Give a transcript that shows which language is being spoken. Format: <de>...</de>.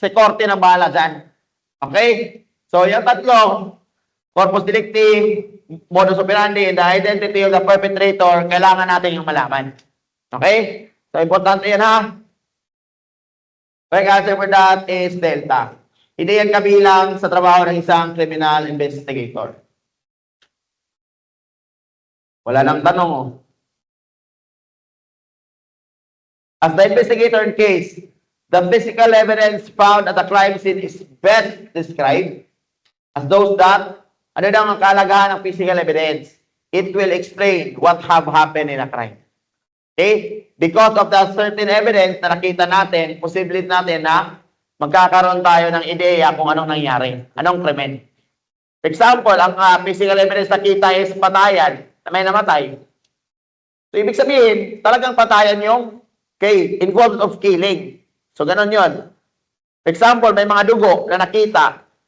<tl>Si korte na bahala dyan. Okay? So, yung tatlo, corpus delicti, modus operandi,</tl> <en>and the identity of the perpetrator,</en> <tl>kailangan natin yung malaman. Okay? So, importante yan ha.</tl> <en>Correct answer for that is delta.</en> <tl>Hindi yan kabilang sa trabaho ng isang criminal investigator. Wala nang tanong, oh.</tl> <en>As the investigator in case, the physical evidence found at the crime scene is best described as those that,</en> <tl>ano daw ang kalagahan ng physical evidence?</tl> <en>It will explain what have happened in a crime.</en> <tl>Okay?</tl> <en>Because of the certain evidence</en> <tl>na nakita natin, posibility natin na magkakaroon tayo ng ideya kung anong nangyari, anong krimen. For example, ang physical evidence nakita is patayan na may namatay. So, ibig sabihin, talagang patayan yung</tl> <en>involved of killing.</en> <tl>So, ganun yun. For example, may mga dugo na nakita.</tl>